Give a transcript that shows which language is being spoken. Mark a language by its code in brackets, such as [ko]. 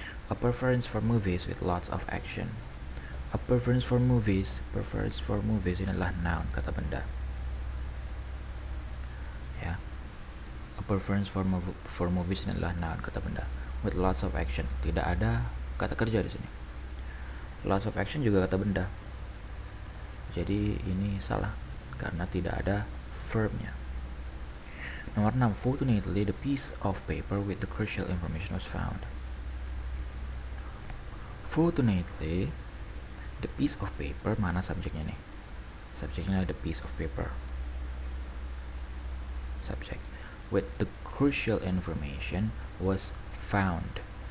[en] A preference for movies with lots of action. A preference for movies [id] ini adalah noun, kata benda ya. [en] A preference for movies [id] ini adalah noun, kata benda. [en] With lots of action, [id] tidak ada kata kerja di sini. [en] Lots of action [id] juga kata benda. Jadi ini salah karena tidak ada verbnya. Nomor 6, [en] fortunately the piece of paper with the crucial information was found. Fortunately the piece of paper, [id] mana subjeknya nih? Subjeknya ada [en] the piece of paper. Subject. With the crucial information was found.